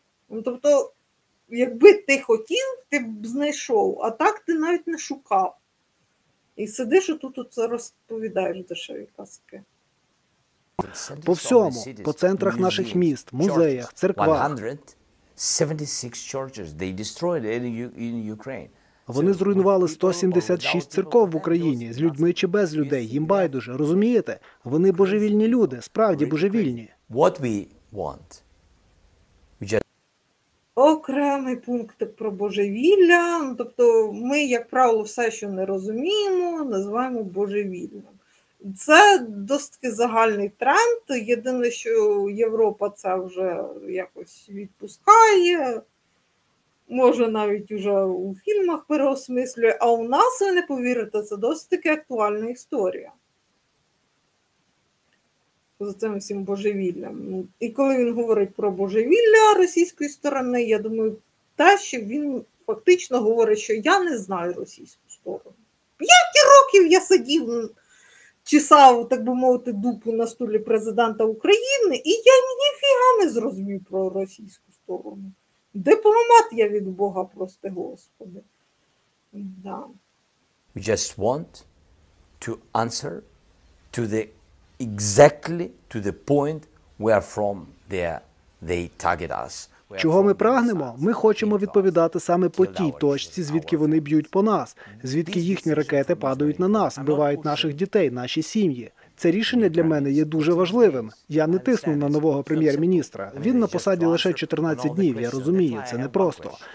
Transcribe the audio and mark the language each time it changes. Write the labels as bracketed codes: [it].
[uk] Ну, тобто, якби ти хотів, ти б знайшов, а так ти навіть не шукав. І сидиш отут це розповідаєш дешеві казки. По всьому, по центрах наших міст, музеях, церквах. [en] 76 churches they destroyed in Ukraine. [uk] Вони зруйнували 176 церков в Україні, з людьми чи без людей, їм байдуже, розумієте? Вони божевільні люди, справді божевільні. [en] What we want. [uk] Окремий пункт про божевілля. Тобто ми, як правило, все, що не розуміємо, називаємо божевільним. Це досить таки загальний тренд. Єдине, що Європа це вже якось відпускає, може навіть уже у фільмах переосмислює, а у нас, ви не повірите, це досить таки актуальна історія. За цим всім божевіллям. І коли він говорить про божевілля російської сторони, я думаю, те, що він фактично говорить, що я не знаю російську сторону. 5 років я сидів, чесав, так би мовити, дупу на стулі президента України, і я ніфіга не зрозумів про російську сторону. Дипломат я від Бога, прости Господи. Да. [en] We just want to answer to the exactly to the point where from they target us. [uk] Чого ми прагнемо? Ми хочемо відповідати саме по тій точці, звідки вони б'ють по нас, звідки їхні ракети падають на нас, вбивають наших дітей, наші сім'ї. Це рішення для мене є дуже важливим. Я не тиснув на нового прем'єр-міністра. Він на посаді лише 14 днів, я розумію, це непросто.